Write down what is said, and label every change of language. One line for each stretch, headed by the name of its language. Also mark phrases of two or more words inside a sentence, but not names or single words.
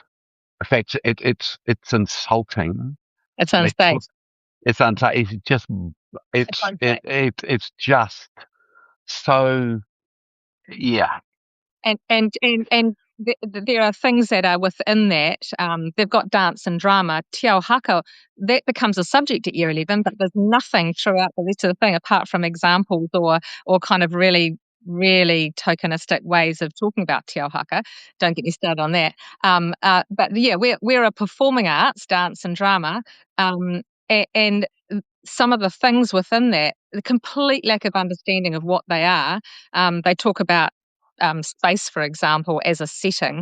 English: In fact, it's insulting. It's unsafe. It's unsafe. It's just so, yeah. And there are things that are within that. They've got dance and drama.
Māori: Te ao haka,
English: that becomes a subject at year 11, but there's nothing throughout the rest of the thing apart from examples or kind of really, really tokenistic ways of talking about
Māori: te ao haka.
English: Don't get me started on that. But we're a performing arts, dance and drama, and some of the things within that, the complete lack of understanding of what they are. They talk about space, for example, as a setting.